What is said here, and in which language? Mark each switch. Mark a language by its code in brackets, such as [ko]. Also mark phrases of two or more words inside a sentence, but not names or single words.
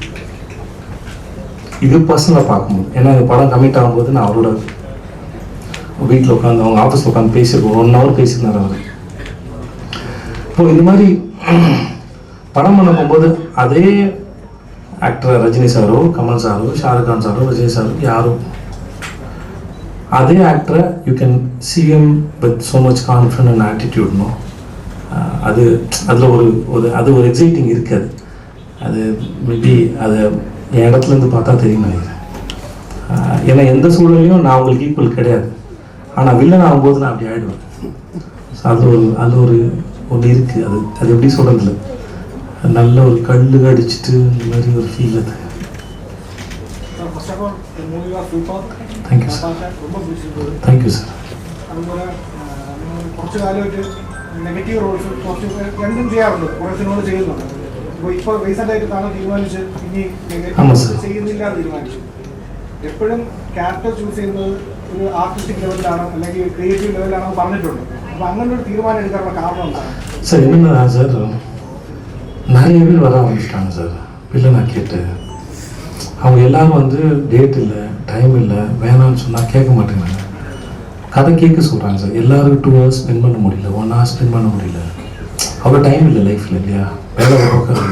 [ta] இது பர்சனலாக பார்க்கும்போது, ஏன்னா இந்த படம் கமிட் ஆகும்போது நான் அவரோட வீட்டில் உட்காந்து, அவங்க ஆஃபீஸில் உட்காந்து பேசியிருக்கோம். 1 hour பேசியிருந்தார் அவர். இப்போ இந்த மாதிரி படம் பண்ண போகும்போது அதே ஆக்டர் ரஜினி சாரோ, கமல் சாரோ, ஷாருக் கான் சாரோ, விஜய் சாரோ, யாரோ அதே ஆக்டரை [en] You can see him with so much confidence and attitude. [ta] நோ அதில் ஒரு அது ஒரு எக்ஸைட்டிங் இருக்காது. அது மேபி அதை என் இடத்துலேருந்து பார்த்தா தெரியும் நினைக்கிறேன். ஏன்னா எந்த சூழலையும் நான் அவங்களுக்கு ஈக்குவல் கிடையாது. ஆனால் வில்லன் ஆகும்போது நான் அப்படி ஆகிடுவேன். ஸோ அது ஒரு ஒன்று இருக்குது. அது எப்படி சொல்கிறதில்ல, நல்ல ஒரு கல்லு அடிச்சுட்டு இந்த மாதிரி ஒரு ஃபீல் அது. [en] Thank you sir. Thank you sir. [ml] അതുപോലെ കുറച്ച് കാലമായിട്ട് [en] negative roles [ml] കുറച്ച് രണ്ടും ചെയ്യാറുണ്ട്, കുറേ സിനിമകൾ ചെയ്യുന്നുണ്ട്. അപ്പോൾ ഇപ്പോൾ റീസെൻ്റായിട്ട് താങ്കൾ തീരുമാനിച്ച് ഇനി ചെയ്യുന്നില്ല തീരുമാനിച്ചു. എപ്പോഴും [en] character choose [ml] ചെയ്യുന്നത് ഒരു ആർട്ടിസ്റ്റിക് ലെവലിലാണോ അല്ലെങ്കിൽ ക്രിയേറ്റീവ് ലെവലിലാണോ പറഞ്ഞിട്ടുണ്ട്. അപ്പോൾ അങ്ങനെ ഒരു തീരുമാനം എടുക്കാനുള്ള കാരണം എന്താണ്? [ta] சார் என்னன்னா சார், நிறைய பேர் வர ஆரம்பிச்சிட்டாங்க சார் வில்லனா கேட்டு. அவங்க எல்லாரும் வந்து டேட் இல்லை, டைம் இல்லை, வேணான்னு சொன்னால் கேட்க மாட்டேங்கிறாங்க. கதை கேட்க சொல்கிறாங்க சார். எல்லாருக்கும் 2 [en] hours spend [ta] பண்ண முடியல, 1 [en] hour spend [ta] பண்ண முடியல. அவ்வளோ டைம் இல்லை லைஃப்பில் இல்லையா, வேலை உட்காருது.